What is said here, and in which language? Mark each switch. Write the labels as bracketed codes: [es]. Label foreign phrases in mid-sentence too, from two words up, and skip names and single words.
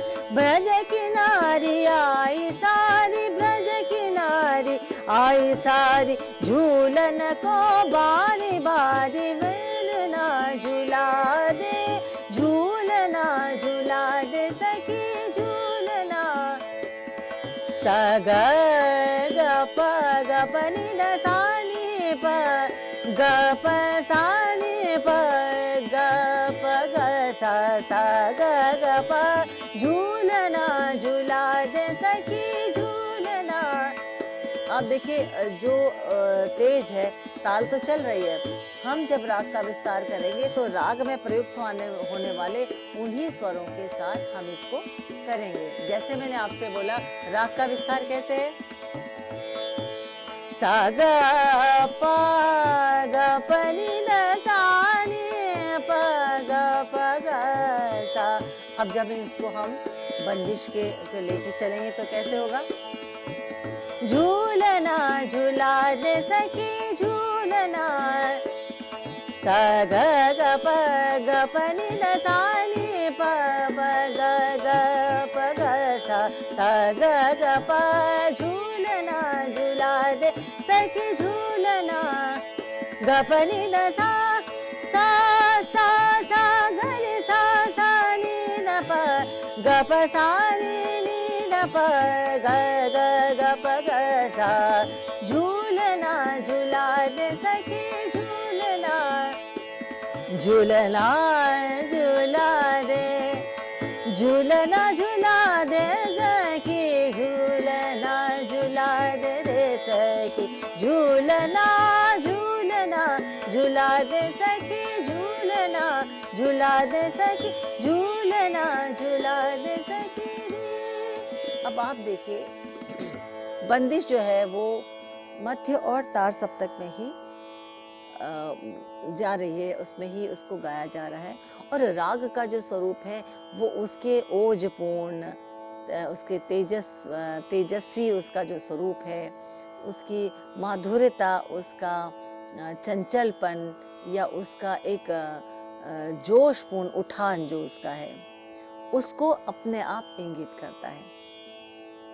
[bra] ब्रज किनारी आई सारी, ब्रज किनारी आई सारी, झूलन को बारी बारी वेलना झूला दे, झूलना झूला दे सखी, झूलना। सा ग ग प ग प नि द सा नि प ग प सा नि प ग प ग सा सा ग ग प। झूलना झूला दे सखी, झूलना। [hi] आप देखिए जो तेज है, ताल तो चल रही है। हम जब राग का विस्तार करेंगे तो राग में प्रयुक्त होने वाले उन्हीं स्वरों के साथ हम इसको करेंगे। जैसे मैंने आपसे बोला, राग का विस्तार कैसे है? सा ग प ग प नि द सा नि प ग प ग सा। अब जब इसको हम बंदिश के लेके चलेंगे तो कैसे होगा? [bra] झूलना झूला दे सखी, झूलना। सा ग ग प ग प नि द सा नि प प ग ग प ग सा सा ग ग प। झूलना झूला दे सखी, झूलना। ग प नि द सा सा सा सा ग नि सा सा नि द प ग प सा नि नि द प ग ग ग प ग सा। झूलना झूला दे सखी, झूलना। झूलना झूला दे, झूलना झूला दे सखी, झूलना झूला दे रे सखी। झूलना झूलना झूला दे सखी, झूलना झूला दे सखी, झूलना झूला दे सखी रे। [hi] अब आप देखिए बंदिश जो है वो मध्य और तार सप्तक में ही जा रही है, उसमें ही उसको गाया जा रहा है। और राग का जो स्वरूप है वो उसके ओजपूर्ण, उसके तेजस्वी उसका जो स्वरूप है, उसकी माधुर्यता, उसका चंचलपन या उसका एक जोशपूर्ण उठान जो उसका है, उसको अपने आप इंगित करता है।